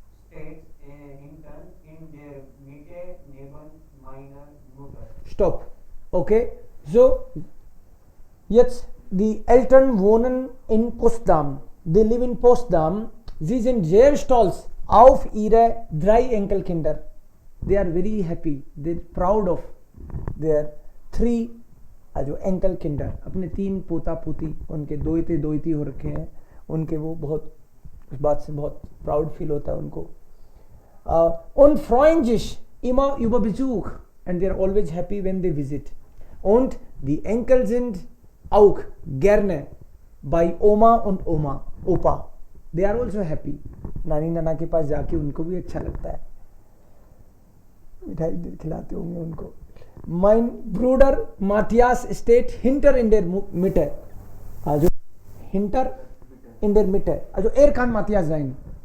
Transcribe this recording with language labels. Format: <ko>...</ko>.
<de>hinten in der Mitte neben meiner Mutter. Stopp. Okay, so jetzt die Eltern wohnen in Potsdam.</de> <en>They live in Potsdam.</en> <de>Sie sind sehr stolz auf ihre 3 Enkelkinder.</de> <en>They are very happy. They're proud of their 3</en> <hi>जो ankle Kinder, अपने 3 पोता पोती, उनके दोइती हो रखे हैं उनके, वो बहुत उस बात से बहुत प्राउड फील होता है उनको।</hi> <de>Und freuen sich immer über Besuch.</de> <en>And they are always happy when they visit.</en> <de>Und die Enkel sind auch gerne bei Oma und Opa.</de> <en>They are also happy.</en> <hi>नानी नाना के पास जाके उनको भी अच्छा लगता है, मिठाई खिलाते होंगे उनको.</hi> <de>Mein Bruder Matthias steht hinter in der Mitte. Also hinter in der Mitte. Also er kann Matthias sein.</de>